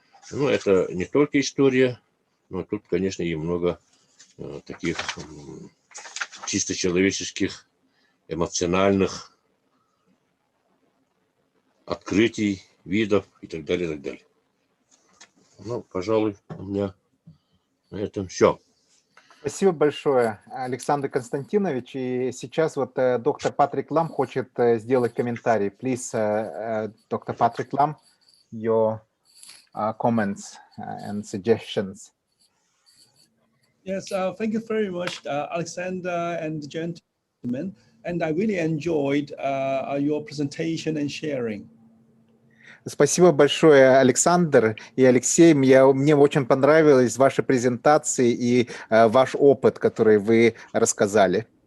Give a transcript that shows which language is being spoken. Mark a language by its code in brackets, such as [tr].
[ru] Ну, это не только история, но тут, конечно, и много таких чисто человеческих, эмоциональных открытий, видов и так далее, и так далее. Ну, пожалуй, у меня на этом все. Спасибо большое, Александр Константинович. И сейчас вот доктор Патрик Лам хочет сделать комментарий. [en] Please, Dr. Patrick Lam, your comments and suggestions. Yes, thank you very much, Alexander and gentlemen. And I really enjoyed your presentation and sharing. [ru] Спасибо большое, Александр и Алексей. Мне очень понравились ваши презентации и ваш опыт, который вы рассказали.